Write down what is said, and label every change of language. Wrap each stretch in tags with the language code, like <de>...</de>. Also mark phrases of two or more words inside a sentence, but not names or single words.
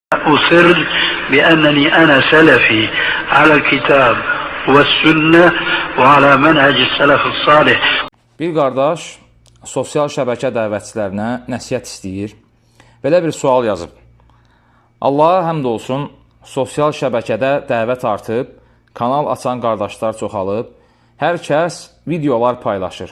<ar>أسر بأنني أنا سلفي على الكتاب والسنة وعلى منهج السلف الصالح.</ar> <az>Bir qardaş sosial şəbəkə dəvətçilərinə nəsihət istəyir. Belə bir sual yazıb. Allaha həmd olsun, sosial şəbəkədə dəvət artıb, kanal açan qardaşlar çoxalıb, hər kəs videolar paylaşır.</az>